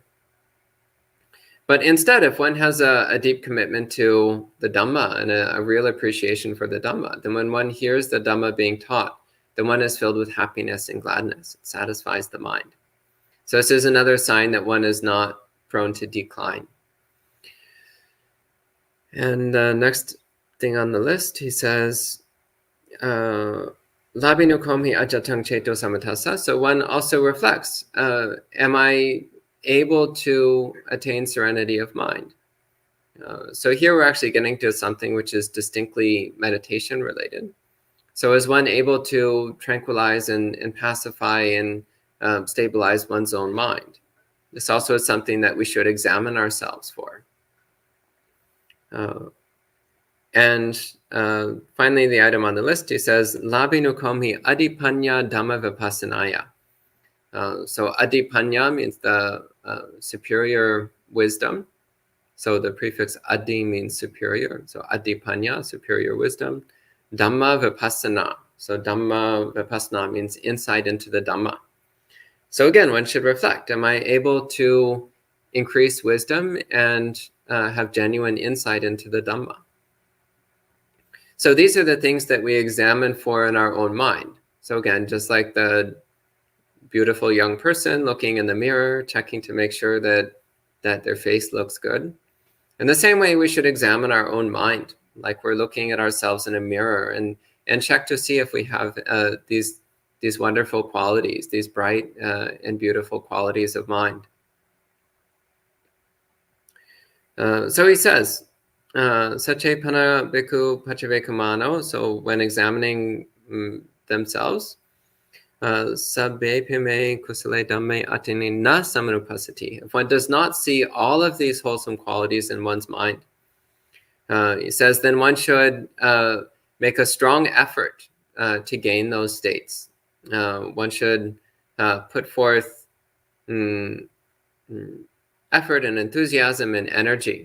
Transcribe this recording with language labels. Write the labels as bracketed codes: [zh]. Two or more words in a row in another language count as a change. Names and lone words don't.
[en] But instead, if one has a deep commitment to the Dhamma and a real appreciation for the Dhamma, then when one hears the Dhamma being taught, then one is filled with happiness and gladness. It satisfies the mind. So this is another sign that one is not prone to decline. And the next thing on the list, he says, [pi] labinu komhi ajatang cheto samatasa. [en] So one also reflects, am I able to attain serenity of mind? So here we're actually getting to something which is distinctly meditation related. So is one able to tranquilize and pacify and stabilize one's own mind? This also is something that we should examine ourselves for. And finally, the item on the list, he says, [pi] labinu komhi adipanya dhamma vipassanaya. [en] So adipanya means the superior wisdom. So the prefix adi means superior. So adipanya, superior wisdom. [pi] Dhamma vipassana. [en] So [pi] dhamma vipassana [en] means insight into the Dhamma. So again, one should reflect, am I able to increase wisdom and have genuine insight into the Dhamma? So these are the things that we examine for in our own mind. So again, just like the beautiful young person looking in the mirror, checking to make sure that their face looks good. In the same way, we should examine our own mind, like we're looking at ourselves in a mirror, and check to see if we have these wonderful qualities, these bright and beautiful qualities of mind. So he says, [pi] Sachepana bhikkhu pachavekamano. [en] So when examining themselves, [pi] sabbe pime kusale dhamme attini na samanupasati. [en] If one does not see all of these wholesome qualities in one's mind, he says, then one should make a strong effort to gain those states. One should put forth effort and enthusiasm and energy.